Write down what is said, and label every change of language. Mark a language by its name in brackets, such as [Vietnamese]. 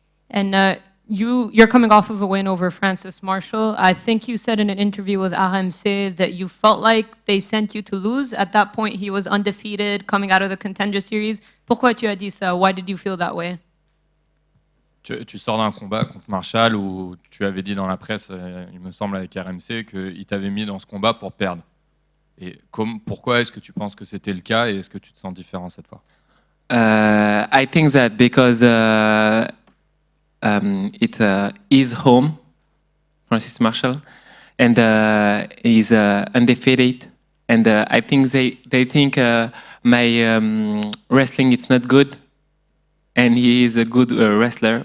[English] And you're coming off of a win over Francis Marshall. I think you said in an interview with RMC that you felt like they sent you to lose. At that point, he was undefeated, coming out of the Contender Series. [French] Pourquoi tu as dit ça? [English] Why did you feel that way? [French] Tu sors d'un combat contre Marshall où tu avais dit dans la presse, il me semble avec RMC, qu'il t'avait mis dans ce combat pour perdre. Et pourquoi est-ce que tu penses que c'était le cas et est-ce que tu te sens différent cette fois? [English] I think that because it's his home, Francis Marshall, and he's undefeated. And I think they think my wrestling is not good, and he is a good wrestler.